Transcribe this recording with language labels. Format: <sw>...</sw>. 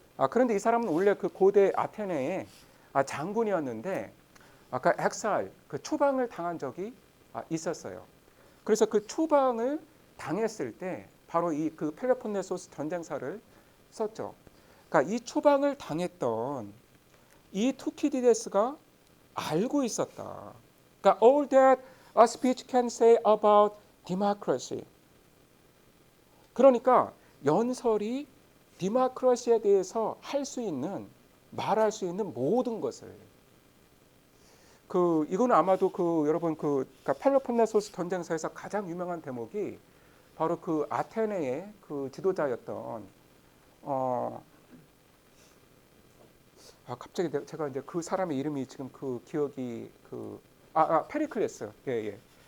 <ko>그런데 이 사람은 원래 그 고대 아테네의 장군이었는데 아까 엑사일, 그 추방을 당한 적이 있었어요. 그래서 그 추방을 당했을 때 바로 이 그 펠로폰네소스 전쟁사를 썼죠. 그러니까 이 추방을 당했던 이 투키디데스가 알고 있었다. 그러니까</ko> <en>all that a speech can say about democracy.</en> <ko>그러니까 연설이 디마크라시에 대해서 할 수 있는, 말할 수 있는 모든 것을, 이거는 아마도 여러분 그러니까 펠로폰네소스 전쟁사에서 가장 유명한 대목이 바로 그 아테네의 그 지도자였던 갑자기 제가 이제 그 사람의 이름이 지금 기억이 페리클레스. 예.</ko>